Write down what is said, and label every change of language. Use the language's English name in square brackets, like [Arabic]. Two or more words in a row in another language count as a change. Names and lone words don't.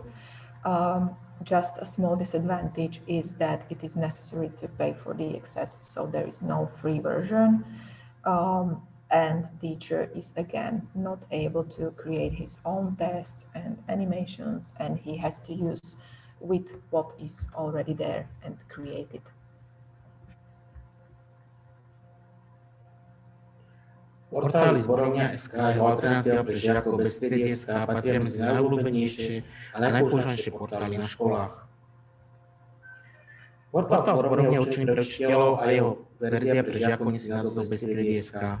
[English] Just a small disadvantage is that it is necessary to pay for the access, so there is no free version. And teacher is again not able to create his own tests and animations, and he has to use with what is already there and created. [Slovak] Portály Zborovňa.sk je alternatíva pre žiakov bez triedy.sk a patria medzi najobľúbenejšie a najpoužívanejšie portály na školách. Portál Zborovňa je určený pre učiteľov a jeho verzia pre žiakov nesie názov bez triedy.sk.